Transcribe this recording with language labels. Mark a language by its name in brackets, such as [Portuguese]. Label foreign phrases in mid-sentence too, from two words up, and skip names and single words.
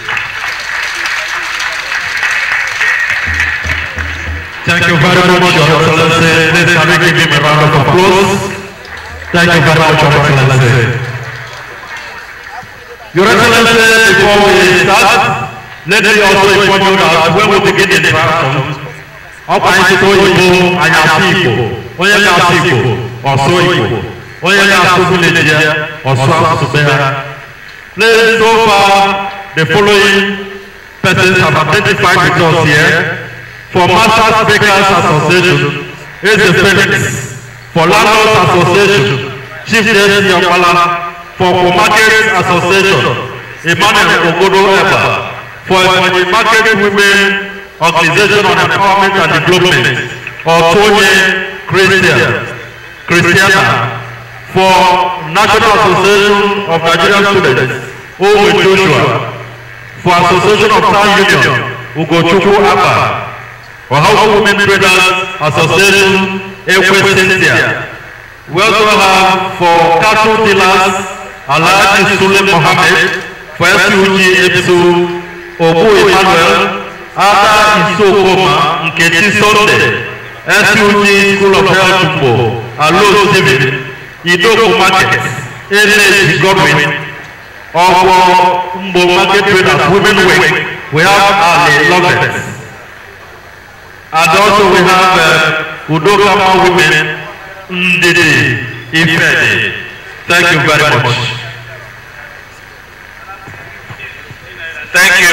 [English] Thank you very much, Your Excellency. Please can we give him a round of applause? Thank you very much, Your Excellency. Your Excellency, before we start, let me also inform you that when we begin the interaction, [Igbo] ọkwa anyị site oyibo anyị asụ Igbo, onye ga-asụ Igbo ọsụ Igbo, onye ga-asụ village ya ọsụ asụsụ be ha. [English] Please, so far the following persons have identified with us here. For Masters Bakers Association, Eze Felix. For Landlords Association, Chief Jesse Yambala. For Market Association, Emmanuel Ogodo Eba. For the Market Women Organization on Empowerment and Development, Otonye Christiana. For National Association of Nigerian Students, Owe Joshua. For Association of Town Union, Ugochukwu Abba. For House Women Traders Association, Ekwe Cynthia. We also have for cattle dealers, Alhaji Sule Mohammed. For SUG Ebbc, Obu Emmanuel, Ada Isokoma, Nketi Sunday, SUG School of Health Jumbo, Alo David, Idoko Market, NH Godwin, Owo Mbo Market Traders, Women Wing. We have Ali Lovett. And also we have Udokama Women, Ndidi, Ifedi. Thank you very much. Thank you.